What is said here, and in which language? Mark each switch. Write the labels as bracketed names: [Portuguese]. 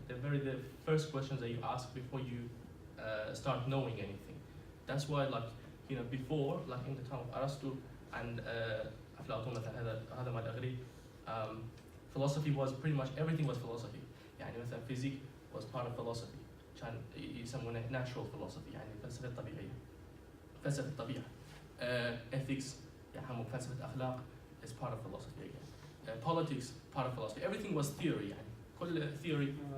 [English] They're the first questions that you ask before you start knowing anything. That's why before in the time of Aristotle and [Arabic] أفلاطون مثلا هذا مال الأغريق [English] philosophy was pretty much everything was philosophy. [Arabic] يعني مثلا [English] physics was part of philosophy. [Arabic] كان يسمونه [English] natural philosophy [Arabic] يعني فلسفة الطبيعية. فلسفة الطبيعة. [English] Ethics [Arabic] يعني فلسفة أخلاق [English] is part of philosophy again. Politics part of philosophy. Everything was theory [Arabic] يعني كل [English] theory.